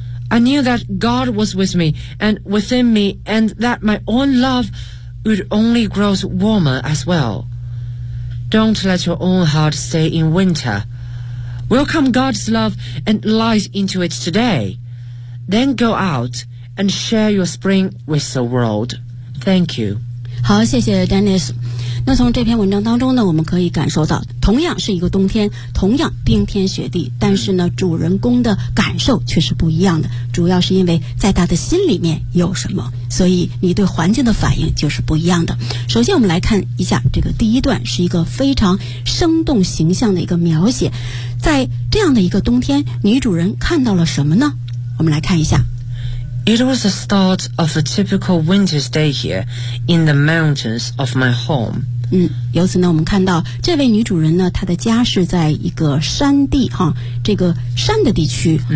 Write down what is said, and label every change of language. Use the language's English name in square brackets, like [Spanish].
[English] I knew that God was with me and within me and that my own love would only grow warmer as well. Don't let your own heart stay in winter. Welcome God's love and light into it today. Then go out and share your spring with the world. Thank you. [Chinese] 好，谢谢 Dennis。那从这篇文章当中呢，我们可以感受到，同样是一个冬天，同样冰天雪地，但是呢，主人公的感受却是不一样的。主要是因为在他的心里面有什么，所以你对环境的反应就是不一样的。首先，我们来看一下这个第一段，是一个非常生动形象的一个描写。在这样的一个冬天，女主人看到了什么呢？我们来看一下。 [English] It was the start of a typical winter's day here in the mountains of my home. [Chinese] 由此呢，我们看到这位女主人呢，她的家是在一个山地哈，这个山的地区。